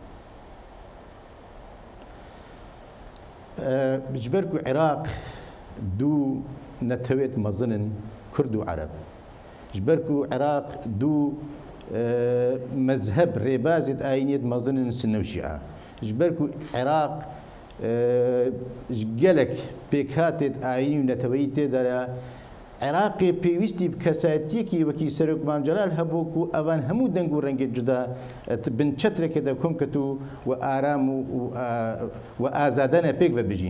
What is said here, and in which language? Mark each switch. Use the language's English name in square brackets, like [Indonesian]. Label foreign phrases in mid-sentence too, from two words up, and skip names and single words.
[Kurdish] بجبەرک و عێراق دوو نەتەوێت مەزنن کورد و عەرەب ژبەرک و عێراق دوو مەزهەب ڕێبازێت ئاینێت مەزنن سنە و شیعە ژبەرک و عێراق gelek pêkhatê ayînî û neteweyî tê de Iraqê pêwîstî bi kesayetiyekî wekî Serok Mam Celal hebû ku evan hemû deng û rengê cuda bin çetrekê de kom ketû û aram û azadane pêk vebijîn.